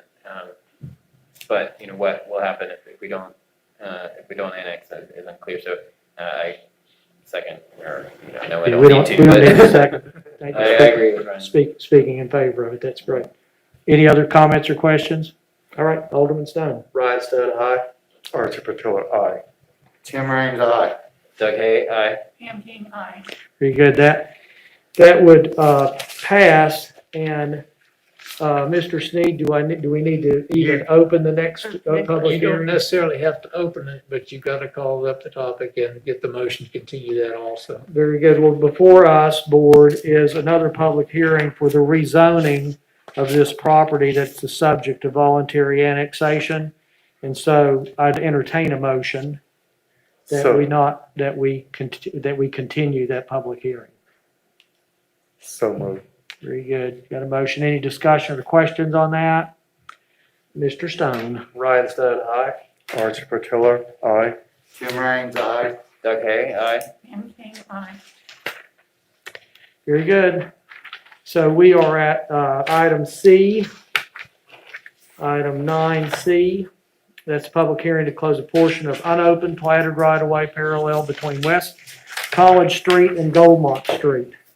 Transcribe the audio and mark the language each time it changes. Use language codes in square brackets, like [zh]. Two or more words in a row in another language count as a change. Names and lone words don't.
[en] But, what will happen if we don't annex is unclear. So, I second, or, no, I We don't don't need to. need a but second. Thank you. I agree with Ryan. Speaking in favor of it, that's great. Any other comments or questions? All right, Alderman Stone. Ryan Stone, aye. Archie Patillo, aye. Tim Raines, aye. Doug Hay, aye. Pam King, aye. Very good. That would pass, and Mr. Sneed, do we need to even open the next public You don't hearing? necessarily have to open it, but you gotta call up the topic and get the motion to continue that also. Very good. Well, before us, board, is another public hearing for the rezoning of this property that's the subject of voluntary annexation. And so I'd entertain a motion that So- we continue that public hearing. So moved. Very good. Got a motion. Any discussion or questions on that? Mr. Stone? Ryan Stone, aye. Archie Patillo, aye. Tim Raines, aye. Doug Hay, aye. Pam King, aye. Very good. So we are at item C, item 9C. That's a public hearing to close a portion of unopened platted right-of-way parallel between West College Street and Goldmont Street.